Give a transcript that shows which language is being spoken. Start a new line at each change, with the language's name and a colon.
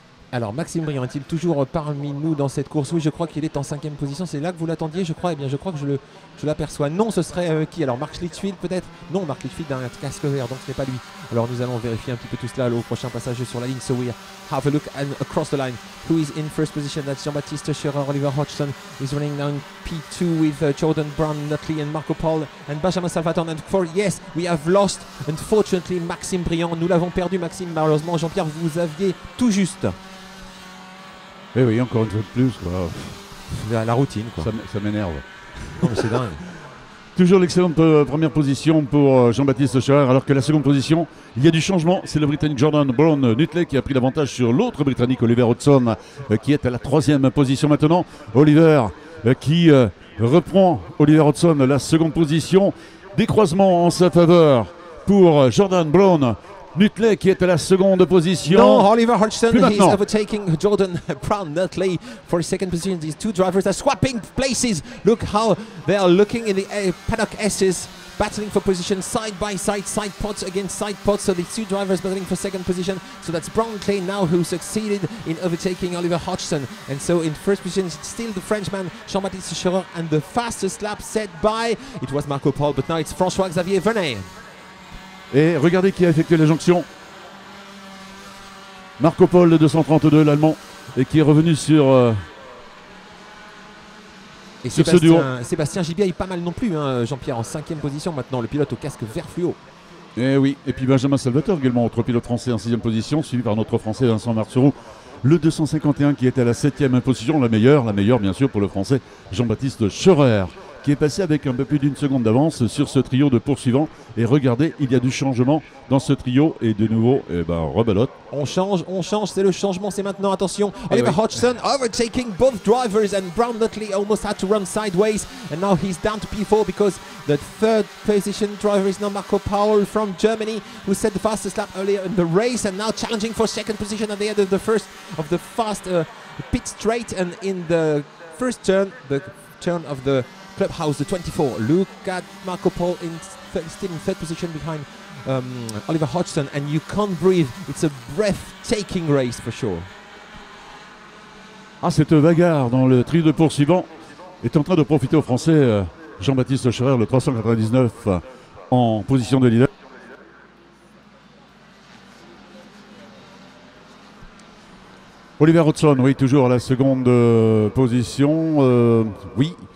French: Alors Maxime Briand est-il toujours parmi nous dans cette course? Oui, je crois qu'il est en 5e position. C'est là que vous l'attendiez, je crois. Eh bien, je crois que je l'aperçois. Non, ce serait qui? Alors Mark Litchfield peut-être? Non, Mark Litchfield a un casque vert, donc ce n'est pas lui. Alors nous allons vérifier un petit peu tout cela au prochain passage sur la ligne.
English: So we have a look across the line. Who is in first position? That's Jean-Baptiste Scherer. Oliver Hodgson is running now in P2 with Jordan Brown, Nutley and Marco Paul and Benjamin Salvatore. And for yes, we have lost unfortunately Maxime Briand.
French: Nous l'avons perdu, Maxime. Malheureusement, Jean-Pierre, vous aviez tout juste. Eh oui, encore une fois de plus, quoi. La routine, quoi. Ça m'énerve. Non, mais c'est dingue. Toujours l'excellente première position pour Jean-Baptiste Scherer, alors que la seconde position, il y a du changement. C'est le Britannique Jordan Brown Nutley qui a pris l'avantage sur l'autre Britannique, Oliver Hodgson, qui est à la 3e position maintenant. Oliver qui reprend, Oliver Hodgson, la seconde position. Décroisement en sa faveur pour Jordan Brown Nutley qui est à la seconde position.
English: No, Oliver Hodgson is overtaking Jordan Brown Nutley for second position. These two drivers are swapping places. Look how they are looking in the paddock S's, battling for position side by side, side pods against side pods. So the two drivers battling for second position. So that's Brown Nutley now who succeeded in overtaking Oliver Hodgson. And so in first position it's still the Frenchman Jean-Baptiste Scherer, and the fastest lap set by, it was Marco Paul, but now it's François-Xavier Venet.
French: Et regardez qui a effectué la jonction. Marco Paul, le 232, l'Allemand, et qui est revenu sur ce duo. Sébastien Gibier est pas mal non plus, hein, Jean-Pierre, en 5e position maintenant, le pilote au casque vert fluo. Et oui, et puis Benjamin Salvatore également, autre pilote français en 6e position, suivi par notre français Vincent Marcereau, le 251 qui est à la 7e position, la meilleure bien sûr pour le français Jean-Baptiste Scherer, qui est passé avec un peu plus d'une seconde d'avance sur ce trio de poursuivants. Et regardez, il y a du changement dans ce trio et de nouveau, rebelote. On change, c'est le changement, c'est maintenant, attention.
English: Oliver Hodgson overtaking both drivers, and Brown Nutley almost had to run sideways, and now he's down to P4 because the third position driver is now Marco Paul from Germany, who set the fastest lap earlier in the race and now challenging for second position at the end of the first of the fast pit straight. And in the first turn, the turn of the Clubhouse, the 24. Look at Marco Paul still in third position behind Oliver Hodgson, and you can't breathe. It's a breathtaking race for sure.
French: Ah, cette bagarre dans le trio de poursuivants est en train de profiter aux Français. Jean-Baptiste Scherer, le 399, en position de leader. Oliver Hodgson, oui, toujours à la seconde position. Oui.